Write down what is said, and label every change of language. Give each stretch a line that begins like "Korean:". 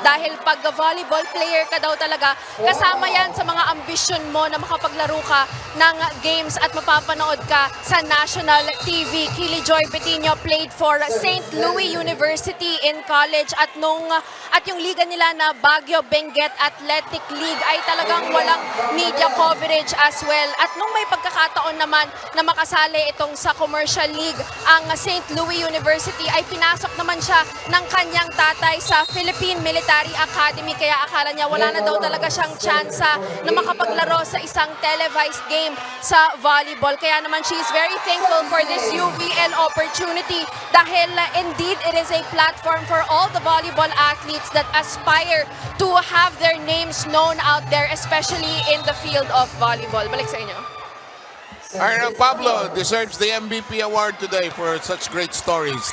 Filipino: Dahil pag volleyball player ka daw talaga, kasama yan sa mga ambisyon mo na makapaglaro ka ng games at mapapanood ka sa national TV. Killjoy Bettino
English: played for St. Louis University in college
Filipino: at yung liga nila na Baguio Benguet Athletic League ay talagang walang
English: media coverage as well.
Filipino: At nung may pagkakataon naman na makasali itong sa commercial league, ang St. Louis University ay pinasok naman siya ng kanyang tatay sa Philippine Military Academy. Kaya akala niya wala na daw talaga siyang tsansa na makapaglaro sa isang televised game sa volleyball. Kaya naman
English: she is very thankful for this UVL opportunity dahil indeed it is a platform for all the volleyball athletes that aspire to have their names known out there, especially in the field of volleyball.
Filipino: Balik sa inyo.
English: Ira Pablo deserves the MVP award today for such great stories.